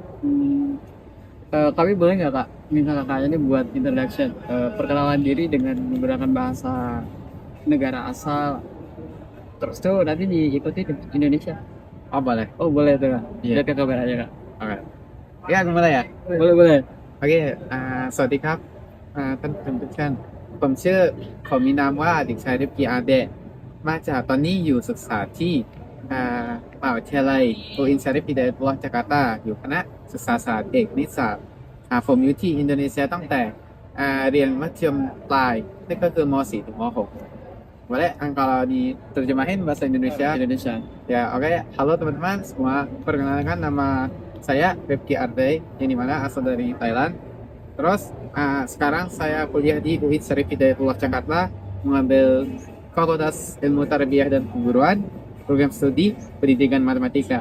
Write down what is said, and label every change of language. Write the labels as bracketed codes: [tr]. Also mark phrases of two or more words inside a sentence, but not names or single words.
[id] Kami boleh nggak Kak minta kakaknya ini buat introduction, perkenalan diri dengan menggunakan bahasa negara asal, terus tuh nanti diikuti di Indonesia. Oh boleh. Oh boleh tuh Kak. Iya. Lihat ke kamera aja Kak. Oke. Ya, aku mulai ya. Boleh. [th] โอเคสวัสดีครับท่านผู้ชมผมชื่อเขามีนามว่าเด็กชายริฟกีอาร์เดะมาจากตอนนี้อยู่ศึกษาที่มหาวิทยาลัยโออินชาริฟฮิดายะตุลลอฮ์จาการ์ตาอยู่คณะศึกษาศาสตร์เอกนิสสัตผมอยู่ที่อินโดนีเซียตั้งแต่เรียนมัธยมปลายนี่ก็คือม .4 ถึงม .6 [id] boleh kalau diterjemahin bahasa Indonesia. Ya, oke. Halo teman-teman semua, perkenalkan nama saya Rifki Ardai yang dimana asal dari Thailand. Terus sekarang saya kuliah di UIN Syarif Hidayatullah Jakarta, mengambil Fakultas Ilmu Tarbiyah dan Keguruan, program studi pendidikan matematika.